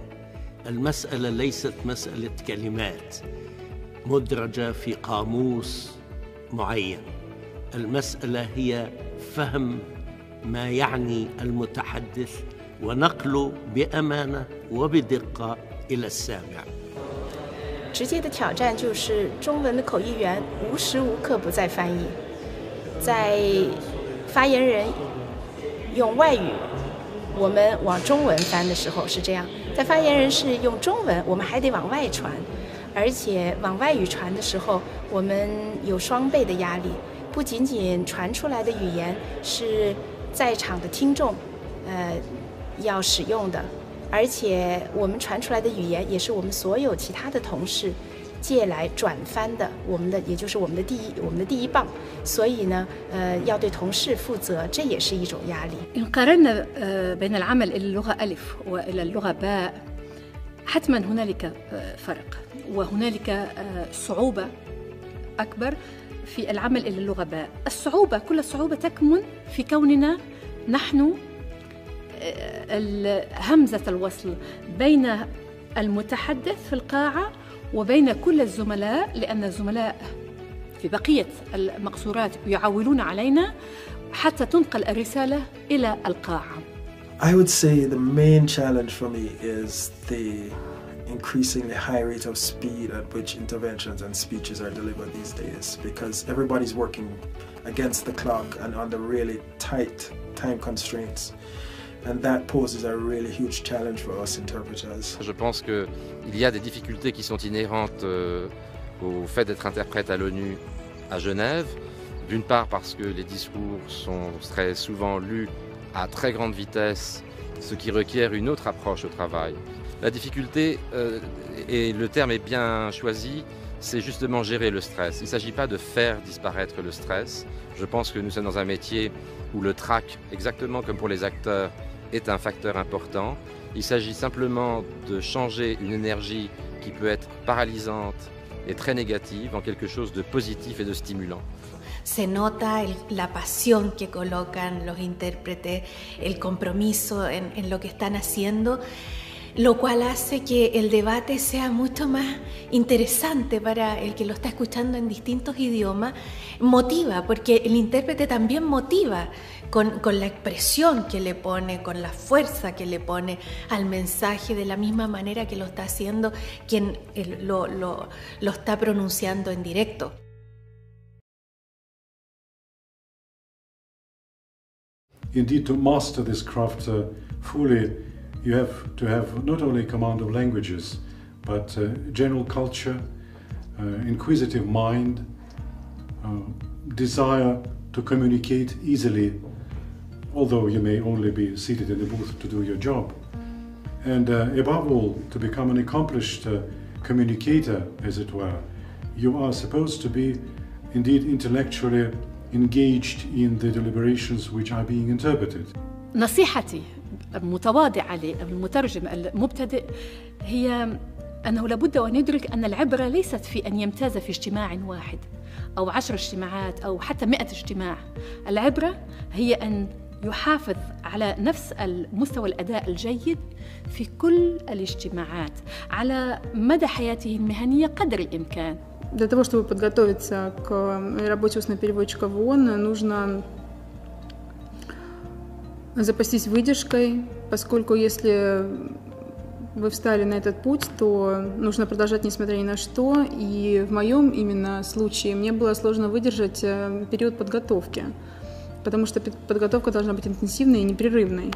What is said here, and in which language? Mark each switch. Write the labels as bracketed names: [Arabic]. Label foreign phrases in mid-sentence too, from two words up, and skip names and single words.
[Arabic] المسألة ليست مسألة كلمات مدرجة في قاموس معين، المسألة هي فهم ما يعني المتحدث ونقله بأمانة وبدقة إلى السامع. [Chinese] 直接的挑战就是中文的口译员无时无刻不在翻译，在发言人用外语，我们往中文翻的时候是这样；在发言人是用中文，我们还得往外传，而且往外语传的时候，我们有双倍的压力。不仅仅传出来的语言是在场的听众，要使用的。而且我们传出来的语言也是我们所有其他的同事借来转翻的，也就是我们的第一棒。所以呢，要对同事负责，这也是一种压力。 [Arabic] إن قارنا بين العمل إلى اللغة ألف وإلى اللغة باء، حتما هنالك فرق، وهنالك صعوبة أكبر في العمل إلى اللغة باء. كل الصعوبة تكمن في كوننا نحن همزة الوصل بين المتحدث في القاعة وبين كل الزملاء، لأن الزملاء في بقية المقصورات يعولون علينا حتى تنقل الرسالة إلى القاعة. [English] I would say the main challenge for me is the increasingly high rate of speed at which interventions and speeches are delivered these days, because everybody's working against the clock and under really tight time constraints. And that poses a really huge challenge for us interpreters. [French] Je pense qu'il y a des difficultés qui sont inhérentes au fait d'être interprète à l'ONU à Genève. D'une part parce que les discours sont très souvent lus à très grande vitesse, ce qui requiert une autre approche au travail. La difficulté, et le terme est bien choisi, c'est justement gérer le stress. Il ne s'agit pas de faire disparaître le stress. Je pense que nous sommes dans un métier où le trac, exactement comme pour les acteurs, est un facteur important. Il s'agit simplement de changer une énergie qui peut être paralysante et très négative en quelque chose de positif et de stimulant. [Spanish] Se nota la pasión que colocan los intérpretes, el compromiso en lo que están haciendo, lo cual hace que el debate sea mucho más interesante para el que lo está escuchando en distintos idiomas. Motiva, porque el intérprete también motiva con la expresión que le pone, con la fuerza que le pone al mensaje, de la misma manera que lo está haciendo quien lo está pronunciando en directo. [English] Indeed, to master this craft fully, you have to have not only command of languages, but general culture, inquisitive mind, desire to communicate easily although you may only be seated in the booth to do your job. And above all, to become an accomplished communicator, as it were, you are supposed to be indeed intellectually engaged in the deliberations which are being interpreted. [Arabic] نصيحتي متواضعة للمترجم المبتدئ هي أنه لابد أن يدرك أن العبرة ليست في أن يمتاز في اجتماع واحد أو 10 اجتماعات أو حتى 100 اجتماع. العبرة هي أن يحافظ على نفس المستوى الأداء الجيد في كل الاجتماعات على مدى حياته المهنية قدر الإمكان. [Russian] Для того, чтобы подготовиться к работе устного переводчика в ООН, нужно запастись выдержкой, поскольку если вы встали на этот путь, то нужно продолжать несмотря ни на что. И в моем именно случае мне было сложно выдержать период подготовки, потому что подготовка должна быть интенсивной и непрерывной.